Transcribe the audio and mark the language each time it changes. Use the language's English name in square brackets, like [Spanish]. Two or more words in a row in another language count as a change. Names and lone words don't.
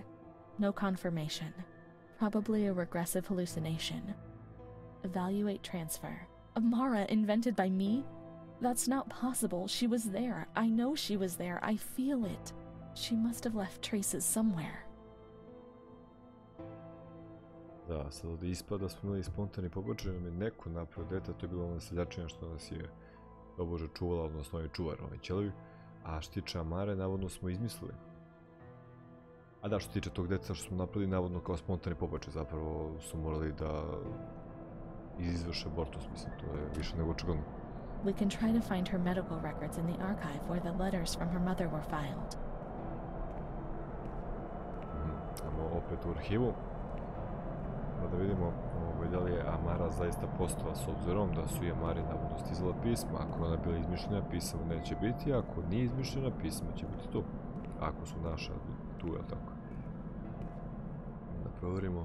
[English] No confirmation. Probably a regressive hallucination. Evaluate transfer. Amara invented by me? That's not possible. She was there. I know she was there. I feel it. She must have left traces somewhere. [Serbian] Da, sad od ispada da smo imali spontani pobačaj, nam je neko napravio dete, to je bilo ona seljačina što nas je tobože čuvala, odnosno ovaj čuvar, ovaj ćelavi. A što tiče Amare, navodno smo izmislili. A da, što tiče tog deta što smo napravili, navodno kao spontani pobačaj, zapravo su morali da izvrše abortus, mislim, to je više nego očigledno. [English] We can try to find her medical records in the archive where the letters from her mother were filed. [Serbian] Ajmo opet u arhivu. Da vidimo da li je Amara zaista postala, s obzirom da su i Amari navodno stizala pisma. Ako je ona bila izmišljena, pisama neće biti, ako nije izmišljena, pisma će biti tu. Ako su naša tu, je tako? Da provjerimo.